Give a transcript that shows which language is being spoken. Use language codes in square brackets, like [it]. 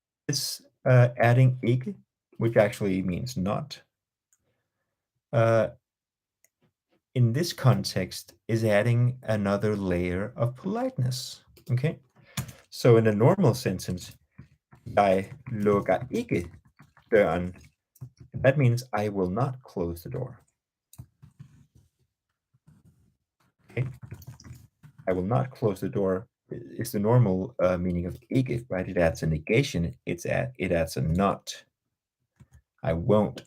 [en] It's adding ikke, which actually means not. In this context is adding another layer of politeness. Okay. So in a normal sentence, [da] jeg lukker ikke døren. [en] That means I will not close the door. Okay. I will not close the door is the normal meaning of ikke, right? It adds a negation. It adds a not. I won't.